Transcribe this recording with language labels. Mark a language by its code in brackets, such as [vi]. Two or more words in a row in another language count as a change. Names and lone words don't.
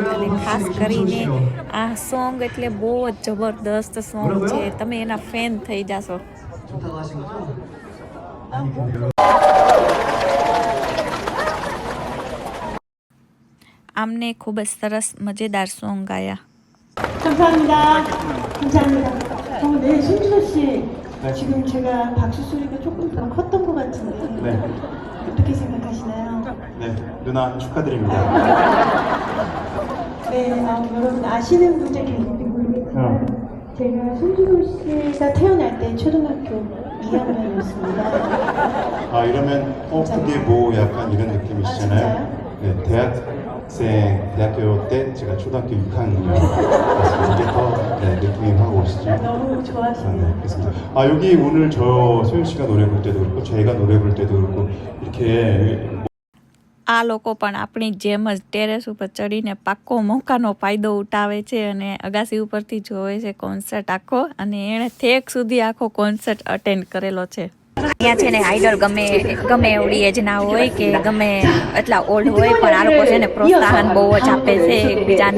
[gu] અને ખાસ કરીને આ સોંગ એટલે બહુ જ જબરદસ્ત સોંગ છે, તમે એના ફેન થઈ જશો. આમને ખૂબ જ સરસ મજેદાર સોંગ ગાયા. [ko] 감사합니다. 네, 손준호 씨. 지금 제가 박수 소리가 조금 더 컸던 것 같은데 어떻게 생각하시나요? 네, 누나 축하드립니다. 네, 여러분 아시는 분들 계실지 모르겠지만 제가 손준호 씨가 태어날 때 초등학교 2학년이었습니다. 아, 이러면 그게 뭐 약간 이런 느낌이시잖아요. 네, 대학교 때 제가 초등학교 6학년이었습니다. 이게 더 느낌이 확 오시죠? 너무 좋아하시네요. 네, 그렇습니다. 여기 오늘 저 소영 씨가 노래 부를 때도 그렇고 저희가 노래 부를 때도 그렇고 이렇게 [gu] આ લોકો પણ આપણી જેમ જ ટેરેસ ઉપર ચડીને પાક્કો મોકાનો ફાયદો ઉઠાવે છે અને અગાસી ઉપરથી જોવે છે કોન્સર્ટ આખો. અને એણે ઠેક સુધી આખો કોન્સર્ટ અટેન્ડ કરેલો છે. અહીંયા છે ને આઈડલ ગમે એવડી એજના હોય કે ગમે એટલા ઓલ્ડ હોય, પણ આ લોકો છે ને પ્રોત્સાહન બહુ જ આપે છે એકબીજાને.